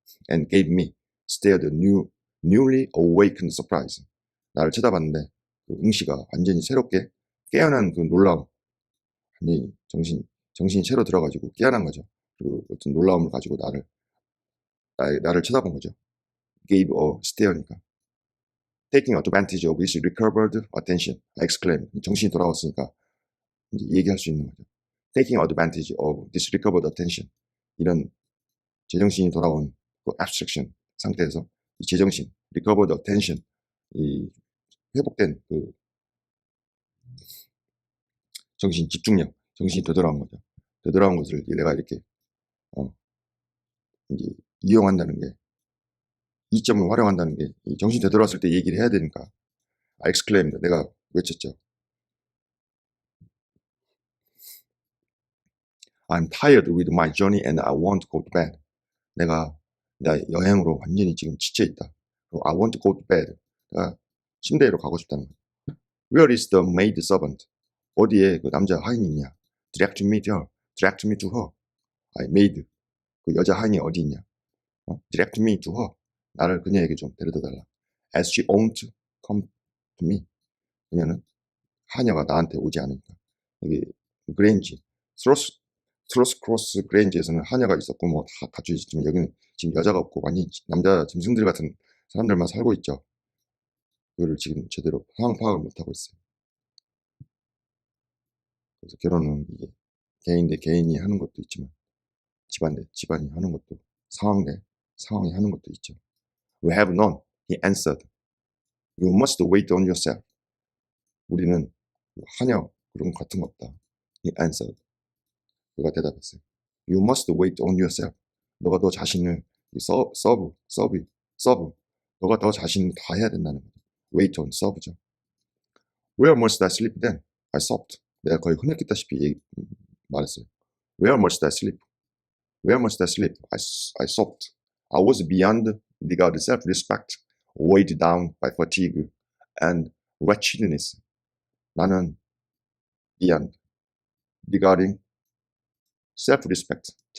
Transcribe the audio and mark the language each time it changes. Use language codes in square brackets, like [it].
[en] And gave me stared newly awakened surprise. [ko] 나를 쳐다봤는데 그 응시가 완전히 새롭게 깨어난 그 놀라움, 완전히 정신이 새로 들어가지고 깨어난 거죠. 그 어떤 놀라움을 가지고 나를 쳐다본 거죠. [en] Gave a stare니까. Taking advantage of his recovered attention, I exclaimed. [ko] 정신이 돌아왔으니까 이제 얘기할 수 있는 거죠. [en] Taking advantage of this recovered attention. [ko] 이런 제정신이 돌아온 그 abstraction 상태에서 이 제정신, [en] recovered attention, [ko] 이 회복된 그 집중력, 정신이 되돌아온 거죠. 되돌아온 것을 내가 이렇게 이제 이용한다는 게, 이점을 활용한다는 게, 이 정신이 되돌아왔을 때 얘기를 해야 되니까, [en] I exclaimed, [ko] 내가 외쳤죠. [en] I'm tired with my journey and I want to go to bed. [ko] 나 여행으로 완전히 지금 지쳐있다. [en] I want to go to bed. [ko] 내가 침대로 가고 싶다는 거야. [en] Where is the maid servant? [ko] 어디에 그 남자 하인이 있냐? [en] Direct me to her. [ko] maid, 그 여자 하인이 어디 있냐? [en] Direct me to her. [ko] 나를 그녀에게 좀 데려다 달라. [en] As she won't come to me. [ko] 그녀는 하녀가 나한테 오지 않으니까. 여기 그레인지, 스로스 크로스 그레인지에서는 하녀가 있었고 뭐 다 갖춰 있지만, 여기는 지금 여자가 없고 완전히 남자 짐승들 같은 사람들만 살고 있죠. 그거를 지금 제대로 상황 파악을 못하고 있어요. 그래서 결혼은 이게 개인 대 개인이 하는 것도 있지만, 집안 대 집안이 하는 것도, 상황 대 상황이 하는 것도 있죠. [en] We have none, he answered. You must wait on yourself. [ko] 우리는 하녀 그런 거 같은 거 없다. [en] He answered. [ko] 그가 대답했어요. [en] You must wait on yourself. [ko] 너가 너 자신을 서브. 너가 너 자신을 다 해야 된다는 거죠. [en] Wait on, [ko] 서브죠. [en] Where must I sleep then? I sobbed. [ko] 내가 거의 흐느끼다시피 말했어요. [en] Where must I sleep? I sobbed. I was beyond [ko] 네가 [en] self-respect weighed down by fatigue and wretchedness. [ko] 나는 미안. [en] regarding self-respect.